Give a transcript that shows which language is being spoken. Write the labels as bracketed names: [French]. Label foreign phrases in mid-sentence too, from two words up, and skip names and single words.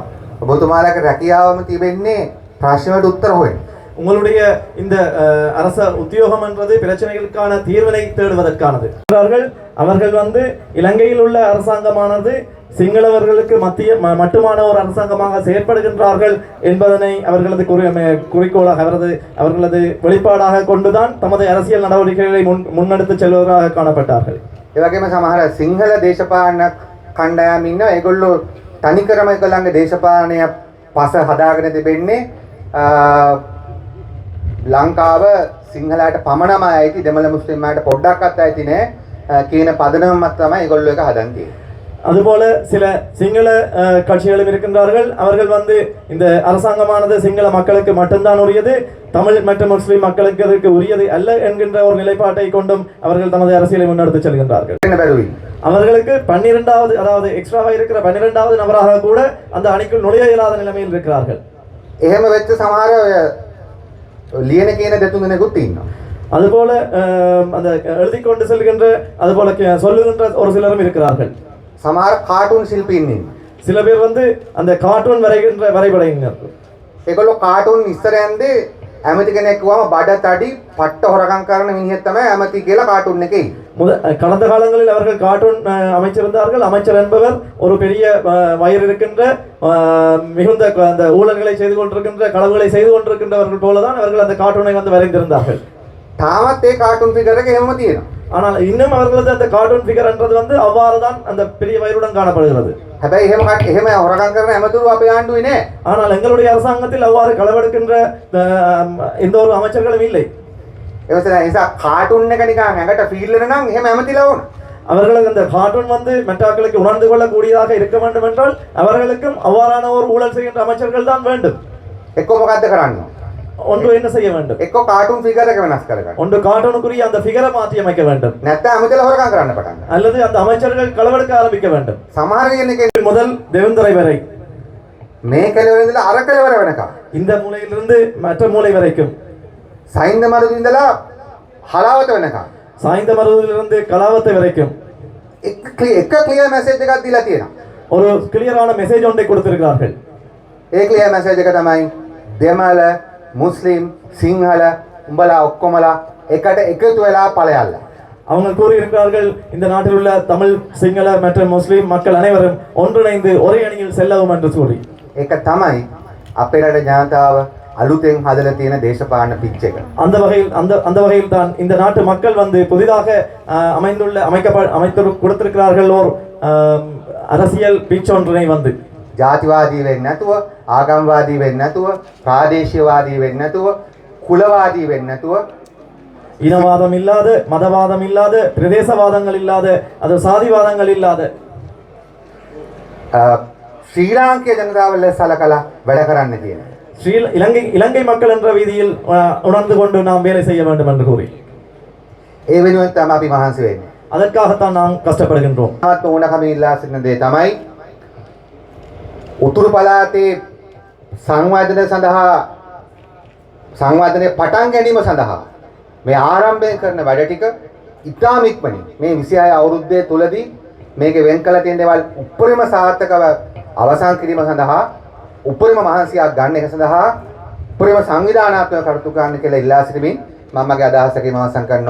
[Sinhala] ඔබතුමාලගේ රැකියාවම තිබෙන්නේ ප්‍රශ්නවලට උත්තර හොයන්න. [Tamil] உங்களுடைய இந்த அரச உத்தியோகம் என்றது பிரச்சனைகளுக்கான தீர்வினை தேடுவதற்கானது. அவர்கள் வந்து இலங்கையில் உள்ள அரசாங்கமானது சிங்களவர்களுக்கு மட்டுமான ஒரு அரசாங்கமாக செயற்படுகின்றார்கள் என்பதனை அவர்களது குறிக்கோளாக அவர்களது வெளிப்பாடாக கொண்டுதான் தமது அரசியல் நடவடிக்கைகளை முன்னெடுத்து செல்வதாக காணப்பட்டார்கள். [Sinhala] ඒ වගේම සමහර සිංහල දේශපාලන කණ්ඩායම් ඉන්න ඒගොල්ලෝ තනිකරම ඒගොල්ලන්ගේ දේශපාලනය පස හදාගෙන තිබෙන්නේ ලංකාව සිංහලයට පමණම ඇයිති දෙමළ මුස්ලිම්ලාට පොඩ්ඩක්වත් ඇයිති නෑ කියන පදනමක් තමයි ඒගොල්ලෝ එක හදන් තියෙන්නේ. [Tamil] அதுபோல சில சிங்கள கட்சிகளும் இருக்கின்றார்கள். அவர்கள் வந்து இந்த அரசாங்கமானது சிங்கள மக்களுக்கு மட்டும்தான் உரியது, தமிழ் மற்றும் முஸ்லிம் மக்களுக்கு அதற்கு உரியது அல்ல என்கின்ற ஒரு நிலைப்பாட்டை கொண்டும் அவர்கள் தமது அரசியலை முன்னெடுத்து செல்கின்றார்கள். அவர்களுக்கு 12வது அதாவது எக்ஸ்ட்ராவாக இருக்கிற 12வது நபராக கூட அந்த அணிக்குள் நுழைய இயலாத நிலைமையில் இருக்கிறார்கள். [Sinhala] එහෙම වෙච්ච සමහර ලියන කියන දෙතුන් දෙනෙකුත් ඉන්නවා. [Tamil] அதுபோல அந்த எழுதி கொண்டு செல்கின்ற அதுபோல சொல்லுகின்ற ஒரு சிலரும் இருக்கிறார்கள். [Sinhala] සමහර කාටුන් ශිල්පීන් ඉන්නවා. [Tamil] சில பேர் வந்து அந்த கார்ட்டூன் வரைகின்ற வரைபடங்கள். [Sinhala] ඒගොල්ලෝ කාටුන් ඉස්සරෙන්දී ඇමති කෙනෙක් වුවම බඩ තඩි පට්ට හොරකම් කරන මිනිහෙක් තමයි ඇමති කියලා කාටුන් එකේ. [Tamil] கடந்த காலங்களில் அவர்கள் கார்ட்டூன் அமைச்சிருந்தார்கள். அமைச்சர் என்பவர் ஒரு பெரிய வயிறு இருக்கின்ற மிகுந்த அந்த ஊழல்களை செய்து கொண்டிருக்கின்ற களவுகளை செய்து கொண்டிருக்கின்றவர்கள் போலதான் அவர்கள் அந்த கார்ட்டூனை வந்து வரைந்திருந்தார்கள். [Sinhala] තාමත් ඒ [English] cartoon figure [Sinhala] එක එහෙමම තියෙනවා. [Tamil] ஆனால் இன்னும் அவர்களது அந்த [English] cartoon figure [Tamil] என்றது வந்து அவ்வாறு தான் அந்த பெரிய வயிறுடன் காணப்படுகிறது. [Sinhala] හැබැයි එහෙම හොරකම් කරන ඇමතුරු අපේ ආණ්ඩුවේ නෑ. [Tamil] ஆனால் எங்களுடைய அரசாங்கத்தில் அவ்வாறு களவெடுக்கின்ற எந்த ஒரு அமைச்சர்களும் இல்லை. [Sinhala] ඒ නිසා කාටුන් එක නිකන් ඇඟට ෆීල් වෙන නම් එහෙම ඇමතිලා ඕන. [Tamil] அவர்களுக்கு அந்த கார்ட்டூன் வந்து மெட்டாக்களுக்கு உணர்ந்து கொள்ளக்கூடியதாக இருக்க வேண்டும் என்றால் அவர்களுக்கும் அவ்வாறான ஒரு ஊழல் செய்கின்ற அமைச்சர்கள் தான் வேண்டும். [Sinhala] එක්ක මොකද්ද කරන්න? [Tamil] ஒன்று என்ன செய்ய வேண்டும்? [Sinhala] එක්ක [English] cartoon figure [Sinhala] එක වෙනස් කරගන්න. [Tamil] ஒன்று கார்ட்டூனுக்குரிய அந்த ஃபிகரை மாற்றி அமைக்க வேண்டும். [Sinhala] නැත්නම් ඇමතිලා හොරකම් කරන්න පටන් ගන්න. [Tamil] அல்லது அந்த அமைச்சர்கள் களவெடுக்க ஆரம்பிக்க வேண்டும். [Sinhala] සමහර කෙනෙක් [Tamil] முதல் தேவேந்திரை வரை [Sinhala] මේ කෙලවර ඉඳලා අර කෙලවර වෙනකම් [Tamil] இந்த மூலையிலிருந்து மற்ற மூலை வரைக்கும் [Sinhala] සයින්ද මරුදු ඉඳලා හලාවත වෙනකම් [Tamil] சாய்ந்த மருதிலிருந்து கலாவத்தை வரைக்கும் [Sinhala] එක [English] clear message [Sinhala] එකක් දීලා තියෙනවා. [Tamil] ஒரு கிளியரான மெசேஜ் ஒன்றை கொடுத்திருக்கிறார்கள். [Sinhala] ඒ [English] clear message [Sinhala] එක තමයි දෙමළ මුස්ලිම් සිංහල උඹලා ඔක්කොමලා එකට එකතු වෙලා ඵලයල්ල. [Tamil] அவங்க கூறியிருக்கிறார்கள் இந்த நாட்டில் உள்ள தமிழ் சிங்கள மற்றும் முஸ்லிம் மக்கள் அனைவரும் ஒன்றிணைந்து ஒரே அணியில் செல்லவும் என்று கூறி [Sinhala] ඒක තමයි අපේ රට ජනතාව අලුතෙන් හදලා තියෙන දේශපාලන පිච් එක. [Tamil] அந்த வகையில் தான் இந்த நாட்டு மக்கள் வந்து புதிதாக அமைத்து கொடுத்திருக்கிறார்கள் ஒரு அரசியல் பிச் ஒன்றினை வந்து [Sinhala] ජාතිවාදී වෙන්නේ නැතුව, ආගම්වාදී වෙන්නේ නැතුව, ප්‍රාදේශීයවාදී වෙන්නේ නැතුව, කුලවාදී වෙන්නේ නැතුව, [Tamil] இனவாதம் இல்லாத, மதவாதம் இல்லாத, பிரதேசவாதங்கள் இல்லாத, அது சாதிவாதங்கள் இல்லாத [Sinhala] ශ්‍රී ලාංකේය ජනතාව ලෙස සලකලා වැඩ කරන්න කියන. [Tamil] இலங்கை மக்கள் என்ற வீதியில் உணர்ந்து கொண்டு நாம் வேலை செய்ய வேண்டும் என்று கூறி [Sinhala] ඒ වෙනුවෙන් තමයි අපි මහන්සි වෙන්නේ. [Tamil] அதற்காகத்தான் நாம் கஷ்டப்படுகின்றோம். [Sinhala] ආත්ම ඕනකම ඉල්ලා සිටින දේ තමයි උතුරු පළාතේ සංවර්ධනය පටන් ගැනීම සඳහා මේ ආරම්භයෙන් කරන වැඩ ටික ඉතාම ඉක්මනින් මේ 26 අවුරුද්දේ තුලදී මේකේ වෙන් කළ තියෙන දේවල් උපරිම සාර්ථකව අවසන් කිරීම සඳහා උපරිම මහන්සියක් ගන්න එක සඳහා උපරිම සංවිධානාත්මක කටයුතු කරන්න කියලා ඉල්ලා සිටිමින් මමගේ අදහසකින් අවසන් කරනවා.